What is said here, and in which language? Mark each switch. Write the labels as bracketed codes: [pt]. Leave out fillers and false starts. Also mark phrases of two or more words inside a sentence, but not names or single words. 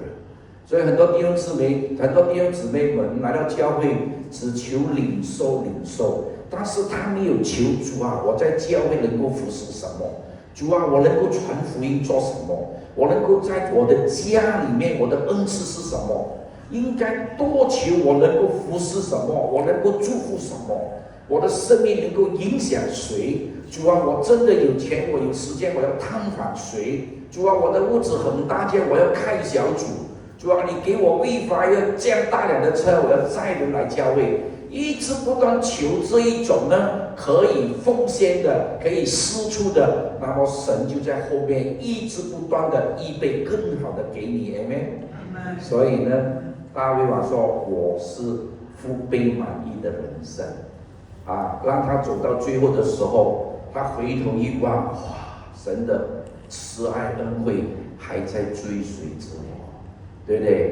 [zh] 所以很多弟兄姊妹們來到教會，只求領受，但是他沒有求主我在教會能夠服侍什麼？主我能夠傳福音做什麼？我能夠在我的家裡面，我的恩賜是什麼？應該多求我能夠服侍什麼？我能夠祝福什麼？我的生命能夠影響誰？主我真的有錢，我有時間，我要探訪誰？主我的屋子很大間，我要開小組。主你給我位法，要這樣大輛的車，我要載人來教會，一直不斷求這一種呢，可以奉獻的，可以施出的，那麼神就在後面一直不斷的預備更好的給你，Amen。所以呢，大衛話說：我是被满意的人生啊！让他走到最后的时候，他回头一望，哇，神的慈爱恩惠还在追随着我，对不对？